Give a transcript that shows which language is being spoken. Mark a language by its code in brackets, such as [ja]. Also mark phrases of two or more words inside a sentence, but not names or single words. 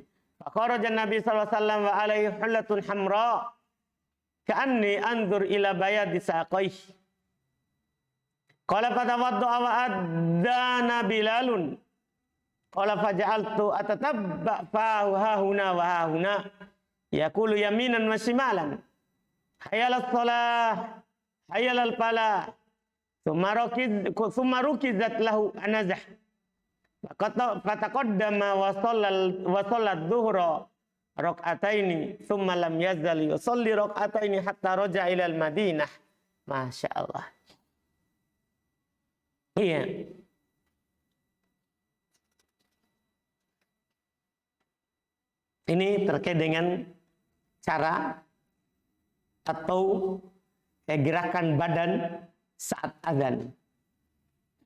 [ar] فخرج النبي صلى الله عليه وسلم وعليه حلة حمراء كأني أنظر إلى بياض ساقيه. قال فتوضأ وأذن بلال. قال فجعلت أتتبع فاه هاهنا وهاهنا. يقول يمينا وشمالا. حي على الصلاة، حي على الفلاح. ثم ركزت له عنزة. فتقدم وصلى الظهر ركعتين, ثم لم يزل يصلي ركعتين حتى رجع إلى المدينة. ما شاء الله. Iya. [id] Ini terkait dengan cara atau gerakan badan saat adzan.